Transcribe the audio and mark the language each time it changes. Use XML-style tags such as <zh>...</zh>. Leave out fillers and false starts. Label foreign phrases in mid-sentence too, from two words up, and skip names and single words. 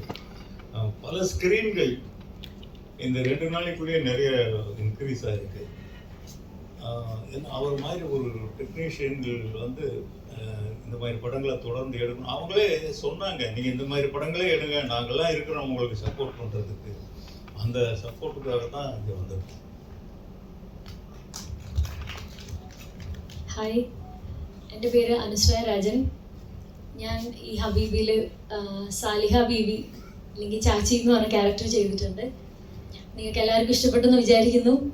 <ta>பல ஸ்க்ரீன்கள் இந்த 2 நாளைக்குள்ளேயே நிறைய இன்க்ரீஸ் ஆகிருக்கு. ஏன்னா அவர் மாதிரி ஒரு டெக்னீஷியன்கள் வந்து இந்த மாதிரி படங்களை தொடர்ந்து எடுக்கணும். அவங்களே சொன்னாங்க, நீங்கள் இந்த மாதிரி படங்களே எடுங்க, நாங்கள்லாம் இருக்கிறோம் உங்களுக்கு சப்போர்ட் பண்ணுறதுக்கு. அந்த சப்போர்ட்டுக்காக தான் இங்கே வந்திருக்கோம்.</ta> <ml>ഹായ്, എൻ്റെ പേര് അനുശ്വയ രാജൻ. ഞാൻ ഈ ഹബീബിയിൽ സാലിഹ ബീവി അല്ലെങ്കിൽ ചാച്ചി എന്ന് പറഞ്ഞ ക്യാരക്ടർ ചെയ്തിട്ടുണ്ട്. നിങ്ങൾക്ക് എല്ലാവർക്കും ഇഷ്ടപ്പെട്ടെന്ന് വിചാരിക്കുന്നു.</ml>